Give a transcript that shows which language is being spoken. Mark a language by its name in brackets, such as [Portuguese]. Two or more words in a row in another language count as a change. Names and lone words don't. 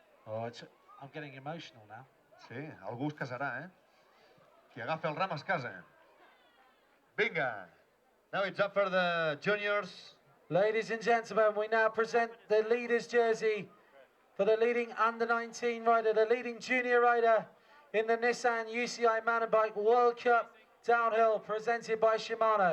[English] Oh, I'm getting emotional now. [Catalan] Sí, algú es casarà, eh? Qui agafa el ram es casa. Vinga! [English] Now it's up for the juniors. Ladies and gentlemen, we now present the leader's jersey for the leading under-19 rider, the leading junior rider in the Nissan UCI Mountain Bike World Cup Downhill, presented by Shimano.